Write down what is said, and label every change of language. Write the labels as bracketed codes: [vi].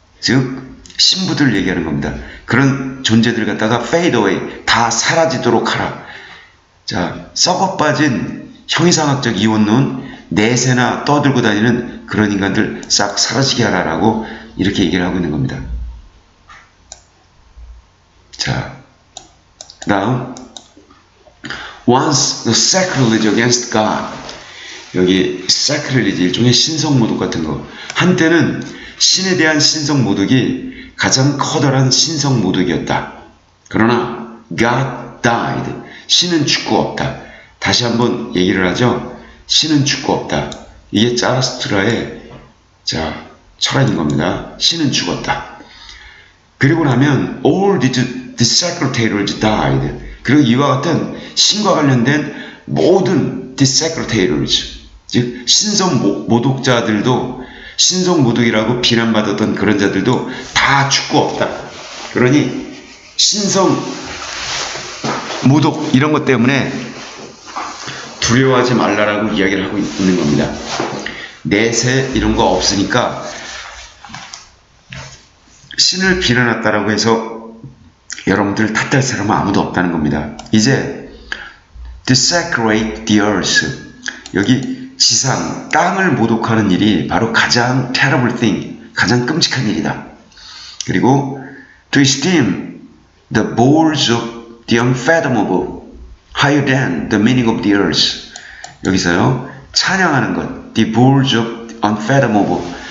[ko] 즉 신부들 얘기하는 겁니다. 그런 존재들 갖다가 [en] fade away, [ko] 다 사라지도록 하라. 자, 썩어빠진 형이상학적 이원론 내세나 떠들고 다니는 그런 인간들 싹 사라지게 하라라고 이렇게 얘기를 하고 있는 겁니다. 자, 그 다음 [en] Once the sacrilege against God. [ko] 여기 sacrilege, 일종의 신성모독 같은 거. 한때는 신에 대한 신성모독이 가장 커다란 신성모독이었다. 그러나 [en] God died. [ko] 신은 죽고 없다. 다시 한번 얘기를 하죠. 신은 죽고 없다. 이게 자라스투트라의 철학인 겁니다. 신은 죽었다. 그리고 나면 [en] all the desecrators died. [ko] 그리고 이와 같은 신과 관련된 모든 desecrators, 즉 신성 모독자들도, 신성 모독이라고 비난받았던 그런 자들도 다 죽고 없다. 그러니 신성 모독 이런 것 때문에 두려워하지 말라라고 이야기를 하고 있는 겁니다. 내세 이런 거 없으니까 신을 비난했다라고 해서 여러분들을 탓할 사람은 아무도 없다는 겁니다. 이제 [en] desecrate the earth. [ko] 여기 지상, 땅을 모독하는 일이 바로 가장 [en] terrible thing, [ko] 가장 끔찍한 일이다. 그리고 [en] to esteem the bowls of the unfathomable higher than the meaning of the earth. [ko] 여기서요, 찬양하는 것, [en] the bowls of unfathomable.